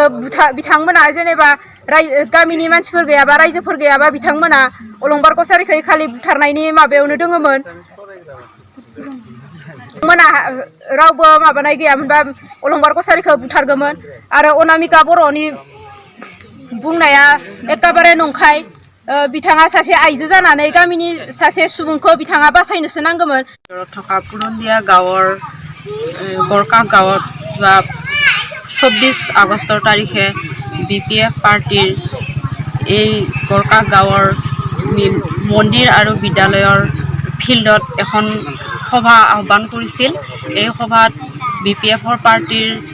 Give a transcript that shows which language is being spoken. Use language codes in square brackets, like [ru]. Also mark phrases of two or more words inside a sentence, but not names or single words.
[brx] बिथांमोना जेनेबा गामिनि मानसिफोर गैयाबा, रायजोफोर गैयाबा, बिथांमोना अलंबार कछारीखौ खालि बुथारनायनि माबायावनो दोङोमोन। मोना रावबो माबानाय गैयामोनबा अलंबार कसारिखौ बुथारगौमोन आरो अनामिका बर'नि बुंनाया एकेबारे नंखाय बिथाङा सासे आइजो जानानै गामिनि सासे सुबुंखौ बिथाङा बासायनोसो नांगौमोन [as] থকা পুৰন্দীয়া গাঁৱৰ গড়কাক গাঁৱত যোৱা 24 আগষ্টৰ তাৰিখে BPF পাৰ্টিৰ এই গড়কাক গাঁৱৰ মন্দিৰ আৰু বিদ্যালয়ৰ ফিল্ডত এখন সভা আহ্বান কৰিছিল এই সভাত BPFৰ পাৰ্টিৰ